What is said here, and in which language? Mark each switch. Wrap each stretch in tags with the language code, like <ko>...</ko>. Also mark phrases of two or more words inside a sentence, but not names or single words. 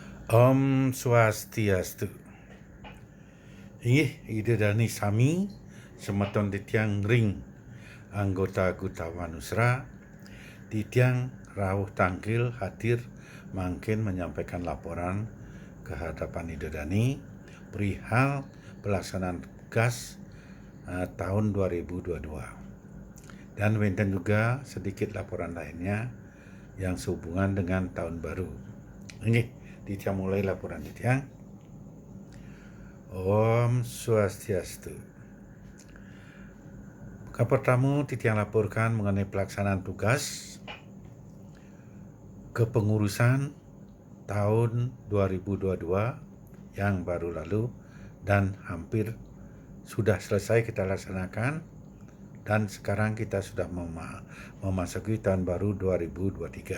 <ban>Om Swastiastu. Inggih idedani sami semeton titiang ring anggota Gutawanusra titiang rawuh tangkil hadir mangkin</ban> <id>menyampaikan laporan ke hadapan idedani perihal pelaksanaan tugas tahun 2022. Dan wenten juga sedikit laporan lainnya yang sehubungan dengan tahun baru. Ini titiang mulai laporan titiang.</id> <ban>Om Swastiastu.</ban> <id>Pertama titiang laporkan mengenai pelaksanaan tugas kepengurusan tahun 2022 yang baru lalu dan hampir sudah selesai kita laksanakan, dan sekarang kita sudah memasuki tahun baru 2023.</id>